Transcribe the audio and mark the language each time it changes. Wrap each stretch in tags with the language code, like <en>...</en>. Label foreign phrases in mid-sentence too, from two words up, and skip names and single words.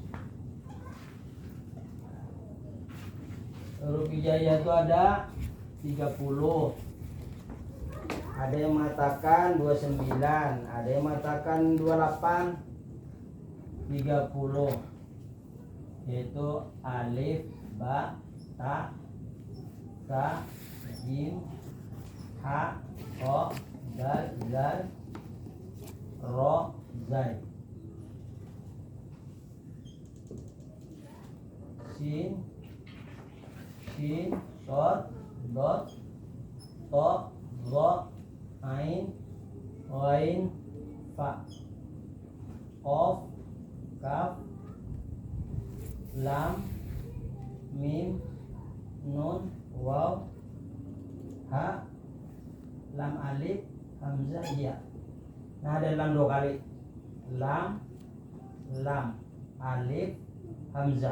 <id>Huruf hijaiyah itu ada 30. Ada yang mengatakan 29, ada yang mengatakan 28, 30. Yaitu alif, ba, ta, sa, jim, ha, ro, dal, zal, ro, zai. Sin, sod, dot, to, ro, ain, ghain, fa, qaf, kaf, lam, mim, nun, waw, ha, lam alif, hamzah, ya. Nah, ada lam 2 kali. Lam, alif, hamzah.</id>